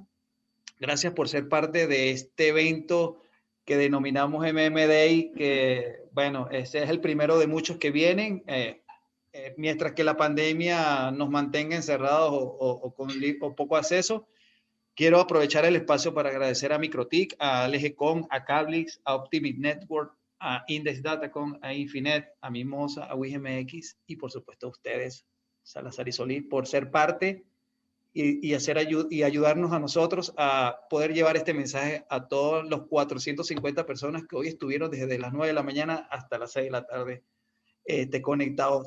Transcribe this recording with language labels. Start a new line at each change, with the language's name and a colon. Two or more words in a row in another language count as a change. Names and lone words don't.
Spanish: Gracias por ser parte de este evento que denominamos MM-Day, que bueno, ese es el primero de muchos que vienen, mientras que la pandemia nos mantenga encerrados o con poco acceso. Quiero aprovechar el espacio para agradecer a Microtik, a LGCOM, a Cablix, a Optimit Network, a Index Datacom, a Infinet, a Mimosa, a WIGMX y por supuesto a ustedes, Salazar y Solís, por ser parte y ayudarnos a nosotros a poder llevar este mensaje a todos los 450 personas que hoy estuvieron desde las 9 de la mañana hasta las 6 de la tarde conectados.